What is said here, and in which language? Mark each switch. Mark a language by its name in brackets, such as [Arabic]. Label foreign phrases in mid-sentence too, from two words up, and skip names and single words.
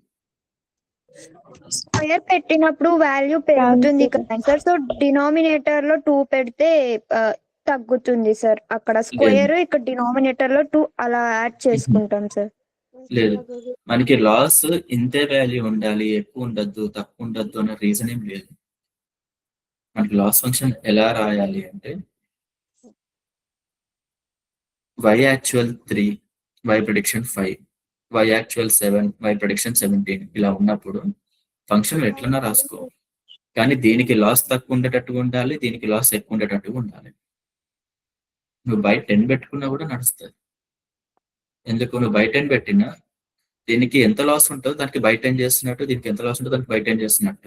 [Telugu] స్క్వేర్ పెట్టినప్పుడు వాల్యూ పెరుగుతుంది కదా సార్, [English] so denominator [Telugu] లో 2 పెడితే తగ్గుతుంది సార్. అక్కడ స్క్వేర్, ఇక్కడ డినామినేటర్ లో 2 అలా యాడ్ చేసుకుంటాం సార్. లేదు, మనకి లాస్ ఇంతే వాల్యూ ఉండాలి, ఎక్కువ ఉండద్దు, తక్కువ ఉండద్దు అనే రీజన్ ఏం లేదు. మనకి [English] loss function [Telugu] ఎలా రాయాలి అంటే [English] y actual 3, y prediction 5, y actual 7, y prediction 17 [Telugu] ఇలా ఉన్నప్పుడు ఫంక్షన్ ఎట్లన్నా రాసుకో. కానీ దీనికి లాస్ తక్కువ ఉండేటట్టుగా ఉండాలి, దీనికి లాస్ ఎక్కువ ఉండేటట్టుగా ఉండాలి. నువ్వు బై 10 పెట్టుకున్నా కూడా నడుస్తుంది. ఎందుకు నువ్వు బై 10 పెట్టినా దీనికి ఎంత లాస్ ఉంటుందో దానికి బై 10 చేస్తున్నట్టు, దీనికి ఎంత లాస్ ఉంటుందో దానికి బై 10 చేస్తున్నట్టు.